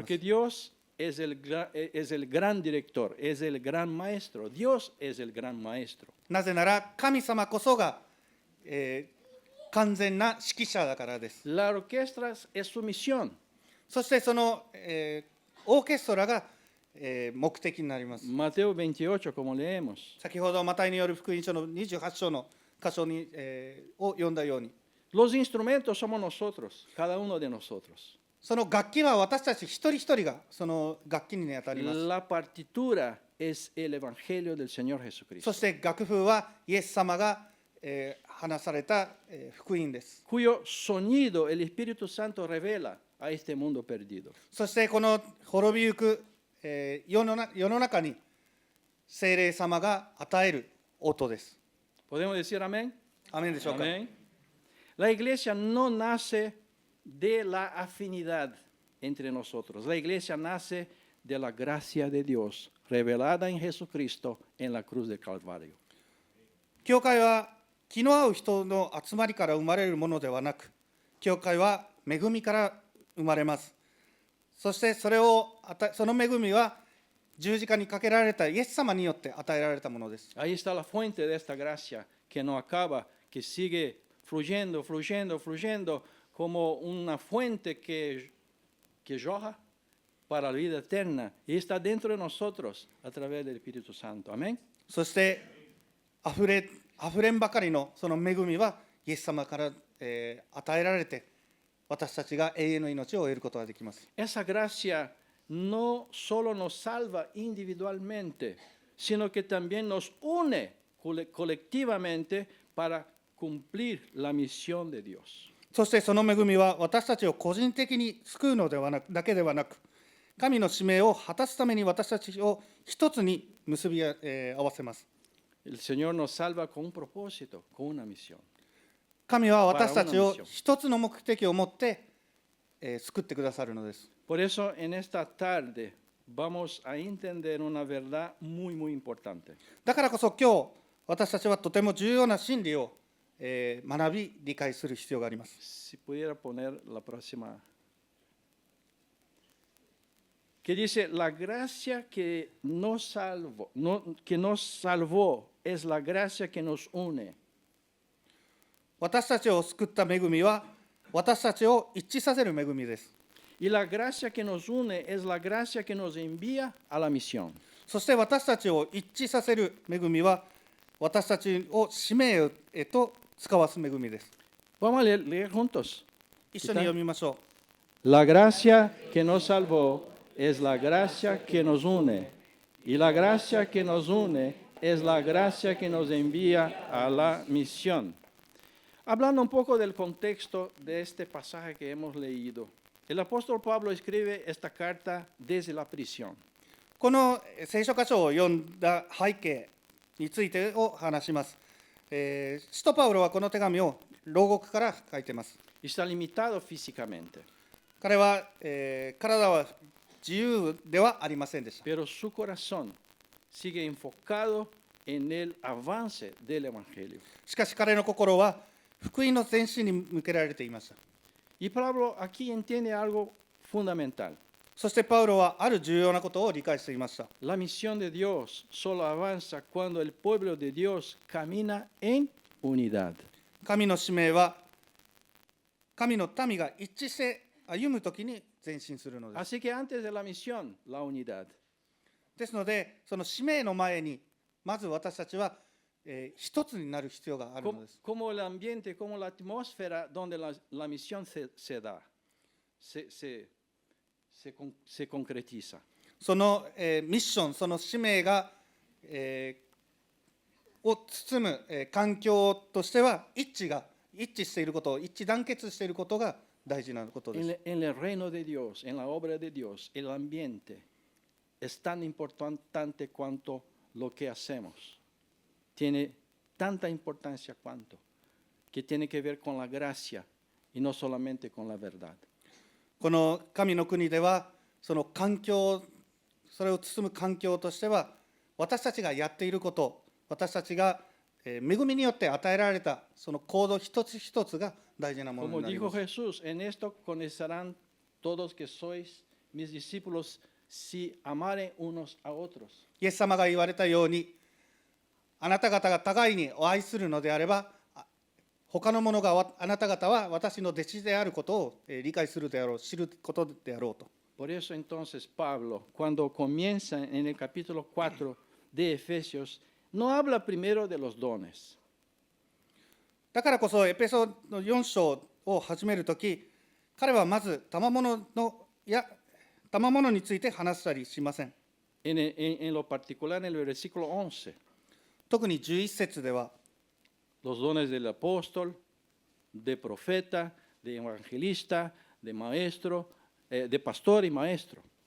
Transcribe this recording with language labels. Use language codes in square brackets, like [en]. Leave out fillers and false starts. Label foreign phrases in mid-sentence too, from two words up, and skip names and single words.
[es] Porque Dios es el gran director, es el gran maestro. Dios es el gran maestro. [ja] なぜなら神様こそが、完全な指揮者だからです。 [es] La orquesta es su misión. [ja] そしてその、オーケストラが、目的になります。 [es] Mateo 28, como leemos. [ja] 先ほどマタイによる福音書の28章の箇所に、を読んだように、 [es] Los instrumentos somos nosotros, cada uno de nosotros. [ja] その楽器は私たち一人一人がその楽器に当たります。 [es] La partitura es el evangelio del Señor [ja] そ [es] Jesucristo, [ja] して楽譜はイエス様が、話された、福音です。 [es] cuyo sonido el Espíritu Santo revela a este mundo perdido. [ja] そしてこの滅びゆく、世の中に聖霊様が与える音です。 [es] ¿Podemos decir amén? [ja] アメンでしょうか。 [es] Amén. La iglesia no nace de la afinidad entre nosotros. La iglesia nace de la gracia de Dios revelada en Jesucristo en la cruz del Calvario. [ja] 教会は気の合う人の集まりから生まれるものではなく、教会は恵みから生まれます。そしてその恵みは十字架にかけられたイエス様によって与えられたものです。 [es] Ahí está la fuente de esta gracia que no acaba, que sigue fluyendo, fluyendo, fluyendo, como una fuente que llora para la vida eterna y está dentro de nosotros a través del Espíritu Santo. Amén. [ja] そしてあふれんばかりのその恵みはイエス様から、与えられて、私たちが永遠の命を得ることができます。 [es] Esa gracia no solo nos salva individualmente, sino que también nos une colectivamente para cumplir la misión de Dios. [ja] そしてその恵みは私たちを個人的に救うのだけではなく、神の使命を果たすために私たちを一つに結び、合わせます。 [es] El Señor nos salva con un propósito, con una misión. [ja] 神は私たちを一つの目的を持って、救ってくださるのです。 [es] Por eso en esta tarde vamos a entender una verdad muy, muy importante. [ja] だからこそ今日私たちはとても重要な真理を、学び理解する必要があります。 [es] Si pudiera poner la próxima. Que dice, la gracia que nos salvó es la gracia que nos une. [ja] 私たちを救った恵みは私たちを一致させる恵みです。 [es] Y la gracia que nos une es la gracia que nos envía a la misión. [ja] そして私たちを一致させる恵みは私たちを使命へと使わす恵みです。 [es] Vamos a leer juntos. [ja] 一緒に読みましょう。 [es] La gracia que nos salvó es la gracia que nos une. Y la gracia que nos une es la gracia que nos envía a la misión. Hablando un poco del contexto de este pasaje que hemos leído, el apóstol Pablo escribe esta carta desde la prisión. [ja] この聖書箇所を読んだ背景についてを話します。使徒パウロはこの手紙を牢獄から書いています。 [es] Está limitado físicamente, [ja] 彼は、体は自由ではありませんでした。 [es] pero su corazón sigue enfocado en el avance del Evangelio. [ja] しかし彼の心は福音の前進に向けられていました。 [es] Y Pablo aquí entiende algo fundamental. [ja] そしてパウロはある重要なことを理解していました。 [es] La misión de Dios solo avanza cuando el pueblo de Dios camina en unidad. [ja] 神の使命は神の民が一致して歩むときに前進するのです。 [es] Así que antes de la misión, la unidad. [ja] ですので、その使命の前にまず私たちは、一つになる必要があるのです。 [es] Como el ambiente, como la atmósfera donde la misión se da, se concretiza. [ja] その、ミッション、その使命が、を包む、環境としては一致していること、一致団結していることが大事なことです。 [es] En el reino de Dios, en la obra de Dios, el ambiente es tan importante cuanto lo que hacemos. Tiene tanta importancia cuanto, que tiene que ver con la gracia y no solamente con la verdad. [ja] この神の国では、その環境、それを包む環境としては、私たちがやっていること、私たちが恵みによって与えられたその行動一つ一つが大事なもの [es] Como [ja] になり [es] dijo [ja] ます。 [es] Jesús, en esto conocerán todos que sois mis discípulos si amaren unos a otros. [ja] イエス様が言われたように、あなた方が互いにお愛するのであれば、他の者があなた方は私の弟子であることを理解するであろう、知ることであろうと。 [es] Por eso entonces Pablo, cuando comienza en el capítulo 4 de Efesios, no habla primero de los dones. [ja] だからこそエペソの4章を始めるとき、彼はまず賜物について話したりしません。 [es] En lo particular en el versículo 11, [ja] 特に11節では、 [es] los dones del apóstol, de profeta, de evangelista, de maestro, de pastor y maestro.